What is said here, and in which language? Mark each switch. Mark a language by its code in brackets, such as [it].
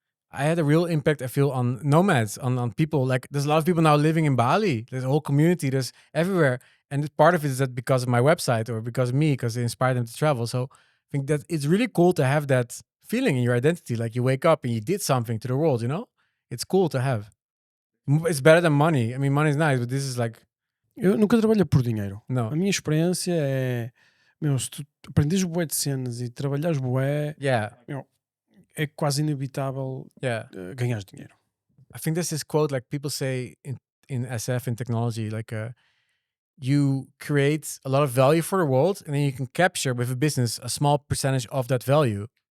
[en] I had a real impact, I feel, on nomads, on people. Like there's a lot of people now living in Bali. There's a whole community. There's everywhere. And part of it is that because of my website or because of me, because it inspired them to travel. So I think that it's really cool to have that feeling in your identity. Like you wake up and you did something to the world, you know? It's cool to have. It's better than money. I mean, money is nice, but this is like... [pt] Eu nunca trabalhei por dinheiro. [en] No. [pt] A minha experiência é... se tu aprendes bué de cenas e trabalhares bué... é quase inevitável ganhar dinheiro. [en] I think there's this quote, like people say in SF, in technology, like you create a lot of value for the world, and then you can capture with a business a small percentage of that value.